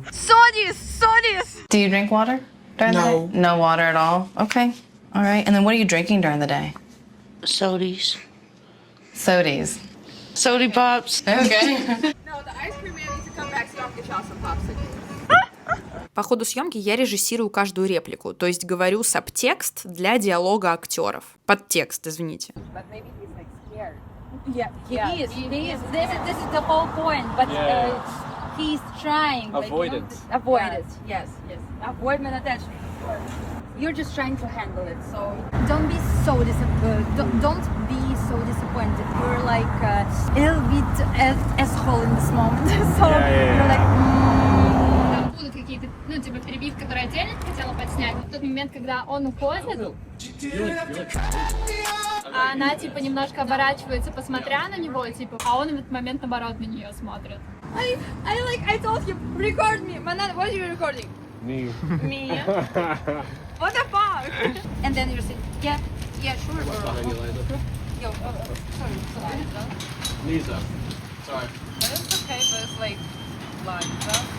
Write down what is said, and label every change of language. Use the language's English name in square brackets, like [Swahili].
[English] Sodis! Do you drink water during the day? No water at all? Okay. All right. And then what are you drinking during the day? Sodies. Sodies. Sody pops. Okay. No, the ice cream man needs to come back so y'all can get y'all some popsicles. [Russian] По ходу съемки я режиссирую каждую реплику, то есть говорю сабтекст для диалога актеров. Подтекст, извините. [English] But maybe he's like scared. Yeah, he is. This is the whole point, but he's trying. Avoid it. Avoid it. Yes. Avoidment attachment. You're just trying to handle it, so don't be so disappointed. Don't be so disappointed. You're like a little bit asshole in this moment, so you're like. [Russian] Будут какие-то, ну, типа, перебивки, которые отдельно хотела подснять. В тот момент, когда он уходит, а она, типа, немножко оборачивается, посмотря на него, типа, а он в этот момент, наоборот, на нее смотрит. [English] I told him, record me. Manana, what are you recording? Me. Me. What the fuck? And then you say, yeah, sure. Yo, sorry. Lisa. Sorry. It's okay, but it's like Liza.